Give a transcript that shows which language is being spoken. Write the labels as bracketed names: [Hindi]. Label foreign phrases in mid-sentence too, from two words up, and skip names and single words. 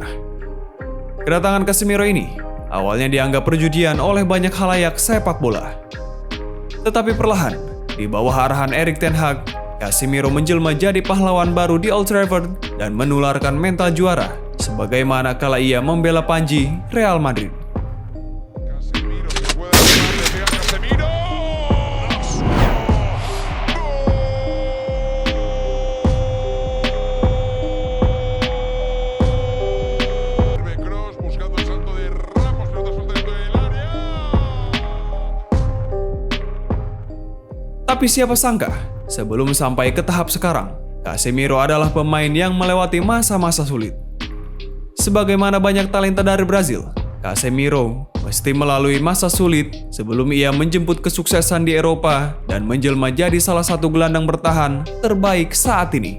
[Indonesian] Kedatangan Casemiro ini awalnya dianggap perjudian oleh banyak khalayak sepak bola. Tetapi perlahan, di bawah arahan Erik ten Hag, Casemiro menjelma jadi pahlawan baru di Old Trafford dan menularkan mental juara sebagaimana kala ia membela Panji Real Madrid. [Spanish] Casemiro se puede hacer, le pega Casemiro. Kroos buscando el salto de Ramos, pelota suelta dentro del área. [Indonesian] Tapi siapa sangka, sebelum sampai ke tahap sekarang, Casemiro adalah pemain yang melewati masa-masa sulit. Sebagaimana banyak talenta dari Brazil, Casemiro mesti melalui masa sulit sebelum ia menjemput kesuksesan di Eropa dan menjelma jadi salah satu gelandang bertahan terbaik saat ini.